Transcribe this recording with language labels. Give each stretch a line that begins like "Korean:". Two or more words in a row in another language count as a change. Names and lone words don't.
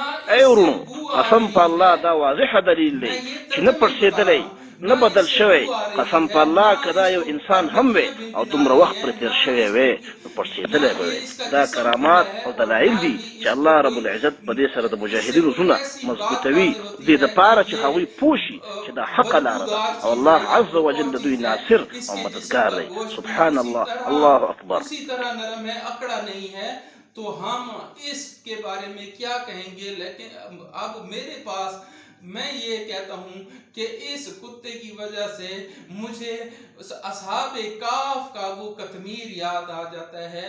Pashto: ای ورونو قسم په الله دا واضح دلیل دی چې نه پړسېدلی، نه بدل شوی قسم په الله که دا یو انسان هم وي او دومره وخت پرې تېر شوی وي نو پړسېدلی به وي. دا کرامات او دلایل دي چې
Arabic: الله رب العزت
Pashto: په دې سره د مجاهدینو زړونه مضبوطوي دې دپاره چې هغوی پوه شي چې دا حقه لاره ده او
Arabic: الله عز وجل
Pashto: د دوی ناصر او مددگار دی.
Arabic: سبحان الله، الله اکبر.
Urdu: اسی طرح نرم ہے، اکڑا نہیں ہے۔ تو ہم اس کے بارے میں کیا کہیں گے. لیکن اب میرے پاس میں یہ کہتا ہوں کہ اس کتے کی وجہ سے مجھے اصحابِ کہف کا وہ قطمیر یاد آ جاتا ہے.